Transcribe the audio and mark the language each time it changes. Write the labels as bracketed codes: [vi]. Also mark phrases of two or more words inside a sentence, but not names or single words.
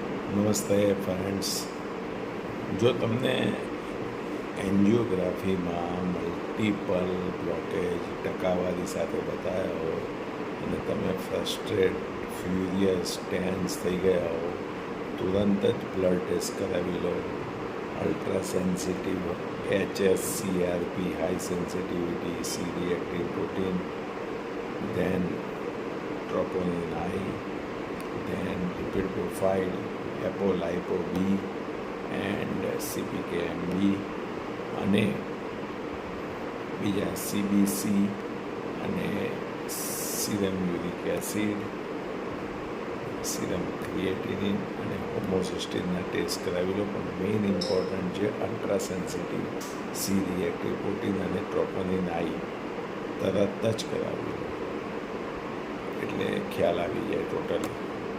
[gu] નમસ્તે ફ્રેન્ડ્સ, જો તમને એન્જિયોગ્રાફીમાં [en] multiple blockage [gu] ટકાવારી સાથે બતાવ્યા હોય અને તમે [en] frustrate, furious, tense [gu] થઈ ગયા હો, તુરંત જ [en] blood test [gu] કરાવી લો. [en] ultra sensitive HSCRP, high sensitivity, C reactive protein, then troponin I, then lipid profile, apolipo B and CPKMB અને [gu] બીજા CBC અને [en] serum uric acid, serum creatinine [gu] અને હોમોસિસ્ટિનના ટેસ્ટ કરાવી લો. પણ [en] main important [gu] છે [en] ultra sensitive C reactive protein [gu] અને [en] troponin I [gu] તરત જ કરાવી લો, એટલે ખ્યાલ આવી જાય ટોટલી.